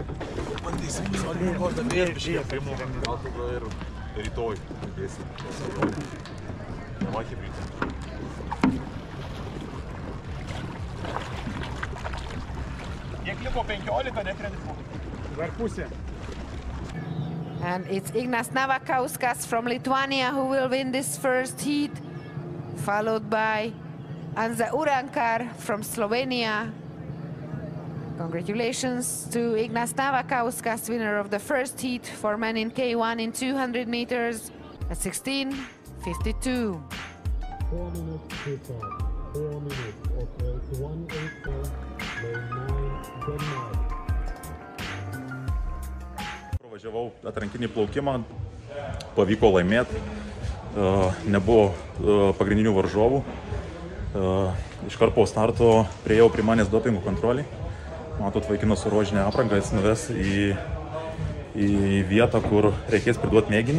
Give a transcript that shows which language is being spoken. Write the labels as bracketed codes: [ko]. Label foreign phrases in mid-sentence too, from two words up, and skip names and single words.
[lt] Bandysim, vos dabar ir rytoj. Va hibridai. Kiek liko 15, ne 30? Dar pusė. [en] And it's Ignas Navakauskas from Lithuania who will win this first heat, followed by Anza Urankar from Slovenia. Congratulations to Ignas Navakauskas, winner of the first heat for men in K1 in 200 meters at 16:52. 4 minutes to start. 4 minutes. Okay, it's 1:84. Lane 9, Denmark. [lt] Važiavau atrankinį plaukimą, pavyko laimėti, nebuvo pagrindinių varžovų. Iškart po starto priėjau prie manęs dopingo kontrolį. Matot, vaikinas su rožinė apranga, jis nuves į vietą, kur reikės priduoti mėginį.